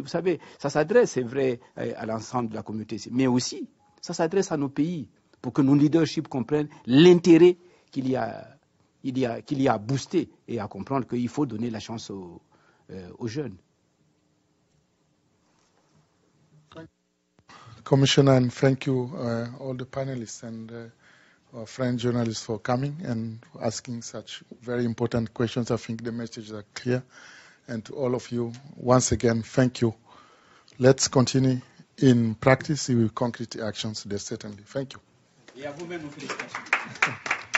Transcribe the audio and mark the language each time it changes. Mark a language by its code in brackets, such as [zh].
[fr] Vous savez, ça s'adresse, c'est vrai, à l'ensemble de la communauté, mais aussi, ça s'adresse à nos pays, pour que nos leaderships comprennent l'intérêt qu'il y a à booster et à comprendre qu'il faut donner la chance aux jeunes. [en] Commissioner, and thank you all the panelists and our friend journalists for coming and asking such very important questions. I think the messages are clear. And to all of you, once again, thank you. Let's continue in practice with concrete actions, certainly. Thank you. [fr] Et à vous-même, félicitations.